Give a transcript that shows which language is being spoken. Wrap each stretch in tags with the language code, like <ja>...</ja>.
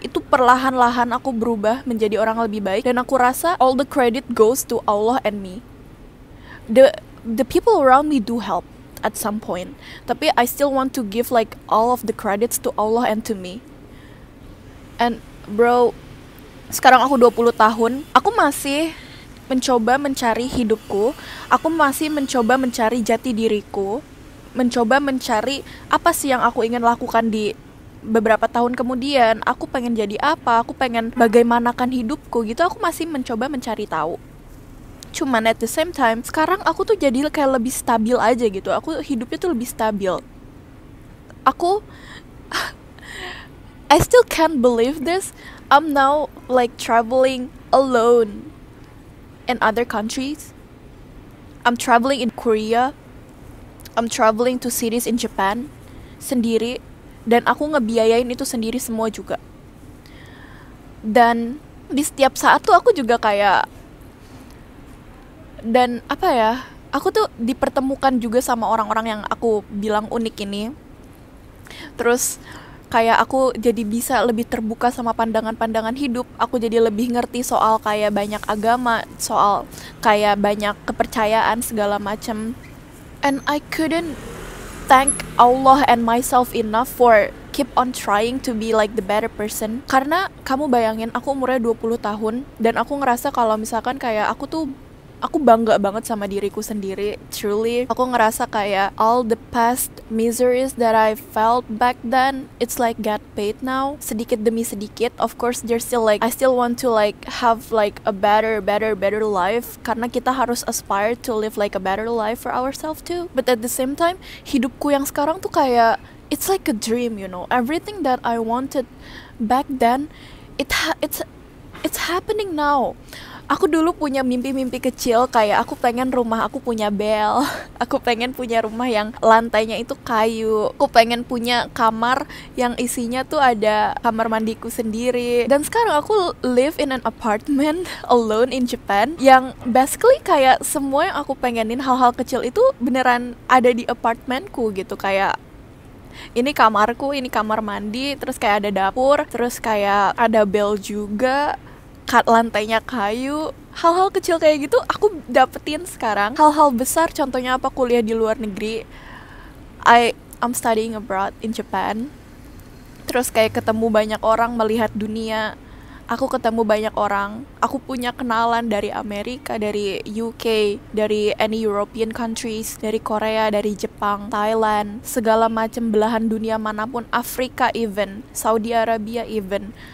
<id>Itu perlahan-lahan aku berubah menjadi orang lebih baik. Dan aku rasa</id> <en>all the credit goes to Allah and me. The people around me do help at some point,</en> <id>tapi</id> <en>I still want to give like all of the credits to Allah and to me. And bro,</en> <id>sekarang aku 20 tahun, aku masih mencoba mencari hidupku, aku masih mencoba mencari jati diriku, mencoba mencari apa sih yang aku ingin lakukan di beberapa tahun kemudian. Aku pengen jadi apa, aku pengen bagaimanakan hidupku gitu, aku masih mencoba mencari tahu. Cuman</id> <en>at the same time,</en> <id>sekarang aku tuh jadi kayak lebih stabil aja gitu. Aku hidupnya tuh lebih stabil.</id> <en>I still can't believe this. I'm now like traveling alone in other countries. I'm traveling in Korea. I'm traveling to cities in Japan</en> <id>sendiri. Dan aku ngebiayain itu sendiri semua juga. Dan di setiap saat tuh aku juga kayak, dan apa ya, aku tuh dipertemukan juga sama orang-orang yang aku bilang unik ini. Terus kayak aku jadi bisa lebih terbuka sama pandangan-pandangan hidup. Aku jadi lebih ngerti soal kayak banyak agama, soal kayak banyak kepercayaan segala macam.</id> <en>And I couldn't thank Allah and myself enough for keep on trying to be like the better person.</en> <id>Karena kamu bayangin, aku umurnya 20 tahun dan aku ngerasa kalau misalkan kayak aku bangga banget sama diriku sendiri.</id> <en>Truly,</en> <id>aku ngerasa kayak</id> <en>all the past miseries that I felt back then, it's like get paid now,</en> <id>sedikit demi sedikit.</id> <en>Of course, there's still like, I still want to like have like a better life,</en> <id>karena kita harus</id> <en>aspire to live like a better life for ourselves too. But at the same time,</en> <id>hidupku yang sekarang tuh kayak,</id> <en>it's like a dream, you know. Everything that I wanted back then, it's happening now.</en> <id>Aku dulu punya mimpi-mimpi kecil, kayak aku pengen rumah aku punya bel. Aku pengen punya rumah yang lantainya itu kayu. Aku pengen punya kamar yang isinya tuh ada kamar mandiku sendiri. Dan sekarang aku</id> <en>live in an apartment alone in Japan,</en> <id>yang basically kayak semua yang aku pengenin, hal-hal kecil itu beneran ada di apartemenku gitu. Kayak ini kamarku, ini kamar mandi, terus kayak ada dapur, terus kayak ada bel juga, lantainya kayu, hal-hal kecil kayak gitu aku dapetin sekarang. Hal-hal besar contohnya apa, kuliah di luar negeri.</id> <en>I'm studying abroad in Japan.</en> <id>Terus kayak ketemu banyak orang, melihat dunia. Aku ketemu banyak orang. Aku punya kenalan dari Amerika, dari UK, dari</id> <en>any European countries,</en> <id>dari Korea, dari Jepang, Thailand, segala macam belahan dunia manapun, Afrika even, Saudi Arabia even.</id>